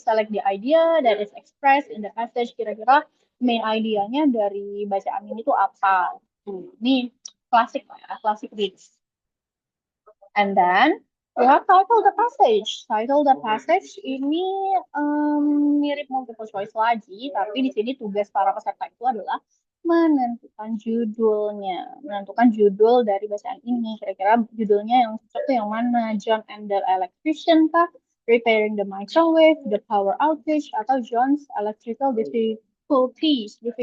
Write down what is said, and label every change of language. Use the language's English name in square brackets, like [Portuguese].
[English] Select the idea that is expressed in the passage. [Indonesian] Kira-kira main idenya dari bacaan ini tuh apa? Ini klasik lah ya, klasik reads. [English] And then we have title the passage. Title the passage [Indonesian] ini mirip multiple choice lagi, tapi di sini tugas para peserta itu adalah menentukan judulnya, menentukan judul dari bacaan ini. Kira-kira judulnya yang cocok tuh yang mana? [English] John and the Electrician kah? Repairing the microwave, the power outage, atau John's electrical difficulties.